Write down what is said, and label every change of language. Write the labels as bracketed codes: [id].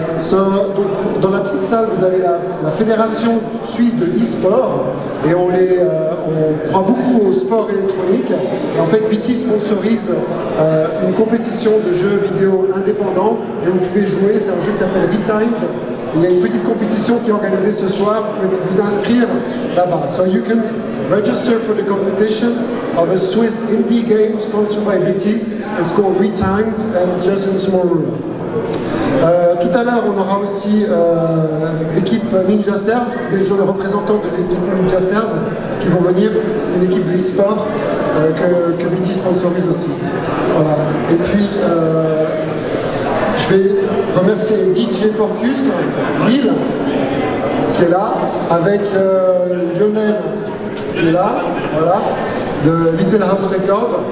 [fr] Donc, dans la petite salle, vous avez la Fédération Suisse de e-sport, et on croit beaucoup au sport électronique. Et en fait, BT sponsorise une compétition de jeux vidéo indépendants, et vous pouvez jouer, c'est un jeu qui s'appelle Retimed. Il y a une petite compétition qui est organisée ce soir, vous pouvez vous inscrire là-bas. [en] So you can register for the competition of a Swiss indie game sponsored by BT. It's called Retimed and it's just in a small room. [fr] Tout à l'heure, on aura aussi l'équipe Ninja Serve, des représentants de l'équipe Ninja Serve qui vont venir. C'est une équipe de e-sport que BT sponsorise aussi. Voilà. Et puis, je vais remercier DJ Porcus, Will, qui est là, avec Lionel, qui est là, voilà, de Little House Records.